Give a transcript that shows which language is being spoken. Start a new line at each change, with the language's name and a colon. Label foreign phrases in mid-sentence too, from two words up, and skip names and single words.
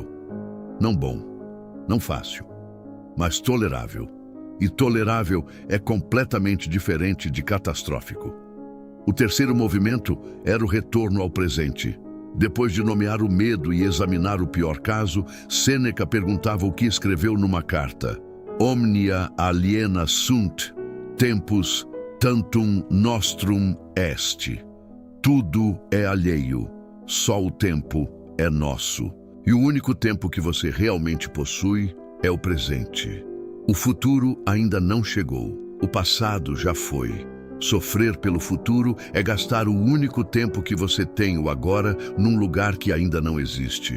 Portuguese: Não bom, não fácil, mas tolerável. E tolerável é completamente diferente de catastrófico. O terceiro movimento era o retorno ao presente. Depois de nomear o medo e examinar o pior caso, Sêneca perguntava o que escreveu numa carta.
Latin: Omnia aliena sunt, tempus tantum nostrum est.
Portuguese: Tudo é alheio, só o tempo é nosso. E o único tempo que você realmente possui é o presente. O futuro ainda não chegou, o passado já foi. Sofrer pelo futuro é gastar o único tempo que você tem, o agora, num lugar que ainda não existe.